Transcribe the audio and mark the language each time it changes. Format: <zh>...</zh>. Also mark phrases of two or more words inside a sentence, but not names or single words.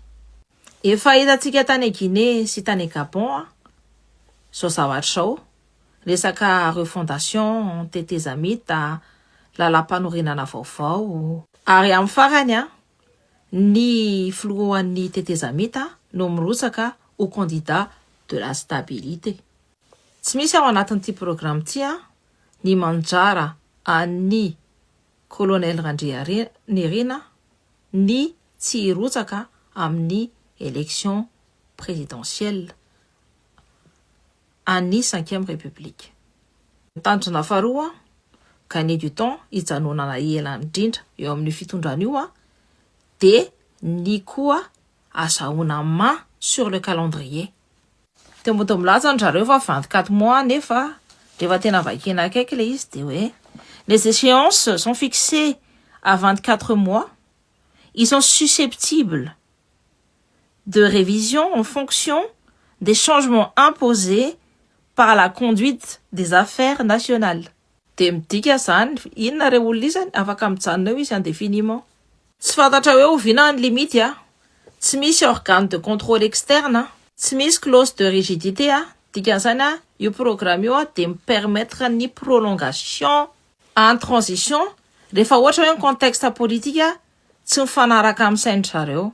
<mg>Efa hitantsika tany Guinée sy tany Gabon zao zavatra zao, resaka refondation tetezamita, lalam-panorenana vaovao. Ary amin'ny farany ny filohan'ny tetezamita no mirotsaka</mg> <fr>au candidat de la stabilité.</fr> <mg>Tsy misy ao anatin'ity programme ty ny manjara an'ny colonel Randrianirina ny tsy hirotsaka amin'ny</mg> <fr>élection présidentielle</fr> <mg>an'ny</mg> <fr>5e république.</fr> <mg>Tanjona faharoa</mg> <fr>gagner du temps</fr> <mg>hijanonana ela indrindra eo amin'ny fitondrana io de ny koa azahoana</mg> <fr>main sur le calendrier.</fr> <mg>Temboto milaza zareo fa</mg> <fr>24 mois</fr> <mg>nefa rehefa tena vakina akaiky le izy de hoe</mg> <fr>les échéances sont fixées à 24 mois. Ils sont susceptibles de révision en fonction des changements imposés par la conduite des affaires nationales.</fr> <mg>De midika zany inona re olona izany afaka mijanona eo izy indéfiniment. Tsy fantatra hoe oviana ny limite tsy misy</mg> <fr>organe de contrôle externe,</fr> <mg>tsy misy</mg> <fr>clause de rigidité</fr> <mg>dikan'izany io programme io de mipermettre ny</mg> <fr>prolongation en transition</fr> <mg>rehefa ohatra hoe</mg> <fr>contexte politique</fr> <mg>tsy mifanaraka amin'ny sainy zareo.</mg>